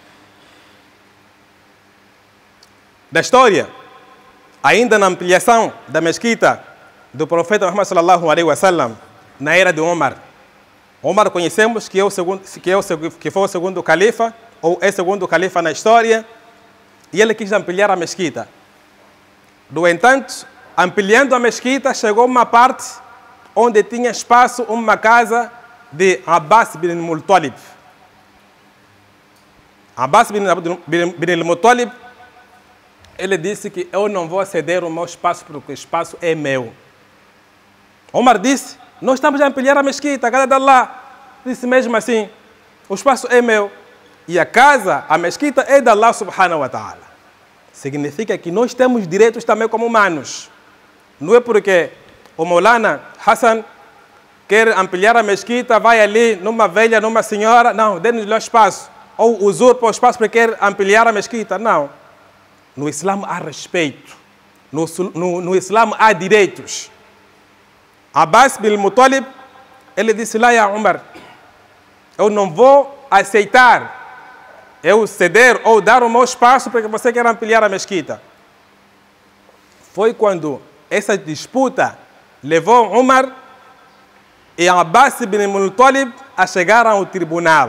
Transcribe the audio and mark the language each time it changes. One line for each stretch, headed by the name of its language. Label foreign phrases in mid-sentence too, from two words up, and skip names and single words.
Portuguese: Da história, ainda na ampliação da mesquita do profeta Muhammad
Arabic: صلى الله عليه وسلم,
Portuguese: na era de Omar. Omar conhecemos que foi o segundo califa, ou é o segundo califa na história, e ele quis ampliar a mesquita. No entanto, ampliando a mesquita, chegou uma parte onde tinha espaço uma casa de Abbas bin al-Muttalib. Abbas bin al-Muttalib, ele disse que eu não vou ceder o meu espaço porque o espaço é meu. Omar disse, nós estamos a ampliar a mesquita, a casa de Allah. Disse mesmo assim, o espaço é meu. E a casa, a mesquita é de
Arabic: الله سبحانه وتعالى.
Portuguese: Significa que nós temos direitos também como humanos. Não é porque o Maulana Hassan quer ampliar a mesquita, vai ali numa velha, numa senhora, não, dê-nos lá espaço. Ou usurpa o espaço porque quer ampliar a mesquita, não. No Islã há respeito. No Islã há direitos. Abbas bin Muttalib, ele disse lá a Umar, eu não vou aceitar eu ceder ou dar o meu espaço porque você quer ampliar a mesquita. Foi quando essa disputa levou Umar e Abbas bin Muttalib a chegar ao tribunal.